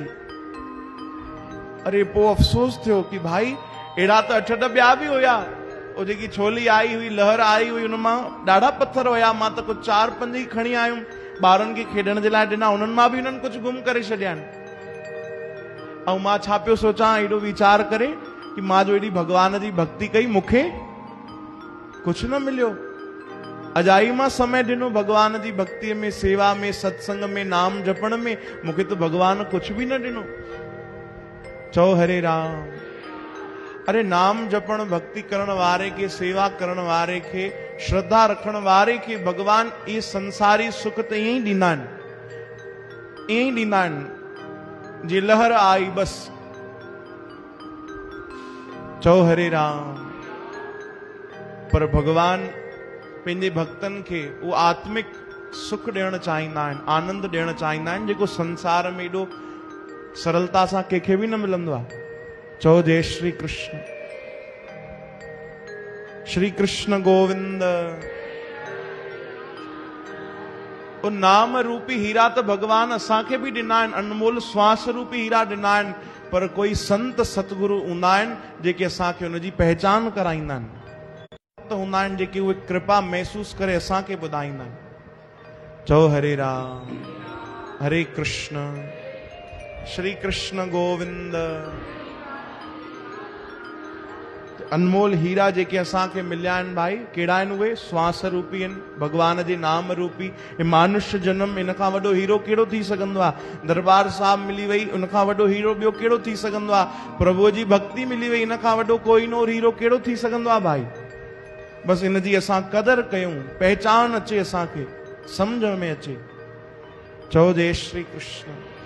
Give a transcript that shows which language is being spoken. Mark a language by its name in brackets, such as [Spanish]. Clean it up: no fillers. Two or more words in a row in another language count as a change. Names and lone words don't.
[Sindhi] अरे पोइ अफ़सोस थियो कि भाई अहिड़ा त 8-10 ॿिया बि हुया, वो जेकी छोली आई हुई, लहर आई हुई, हुन मां ॾाढा पत्थर हुया, मां त कुझु 4-5 ई खणी आयुमि, ॿारनि खे खेॾण जे लाइ ॾिना, हुननि मां बि हुननि कुझु गुम करे छॾिया आहिनि। ऐं मां छा पियो सोचां, एॾो वीचार करे कि मां जो एॾी भगवान जी भक्ति कई, मूंखे कुझु न मिलियो। अजाई मां समय ॾिनो भगवान जी भक्तिअ में, सेवा में, सत्संग में, नाम जपण में, मूंखे त भगवान कुझु बि न ॾिनो। चओ हरे राम। अरे नाम जपण भक्ति करण वारे के, सेवा करण वारे के, श्रद्धा रखण वारे के भगवान ये संसारी सुख तो यही ॾींदा आहिनि, यही ॾींदा आहिनि। जी लहर आई बस चओ हरे राम। पर भगवान पंहिंजे भक्तन के वो आत्मिक सुख ॾियण चाहींदा आहिनि, आनंद ॾियण चाहींदा आहिनि, जेको संसार में एॾो सरलता सां कंहिंखे बि न मिलंदो आहे। चओ जय श्री कृष्ण। श्री कृष्ण गोविंद। वो नाम रूपी हीरा तो भगवान असांखे भी ॾिना आहिनि, अनमोल श्वास रूपी हीरा ॾिना आहिनि, पर कोई संत सतगुरु हूंदा आहिनि जेके असांखे उनजी पहचान कराईंदा आहिनि, हूंदा आहिनि जेके उहे कृपा महसूस करे असांखे ॿुधाईंदा आहिनि। चओ हरे राम हरे कृष्ण श्री कृष्ण गोविंद। अनमोल हीरा जेके असांखे मिलिया आहिनि भाई, कहिड़ा आहिनि उहे? श्वास रूपी आहिनि, भगवान जे नाम रूपी। मानुष्य जन्म इन खां वॾो हीरो कहिड़ो थी सघंदो आहे? दरबार साहिब मिली वई, उन खां वॾो हीरो ॿियो कहिड़ो थी सघंदो आहे? प्रभुअ जी भक्ति मिली वई, इन खां वॾो कोहिनूर हीरो कहिड़ो थी सघंदो आहे भाई? बस इन जी असां कदर कयूं, पहचान अचे, असांखे समझ में अचे। चओ जय श्री कृष्ण।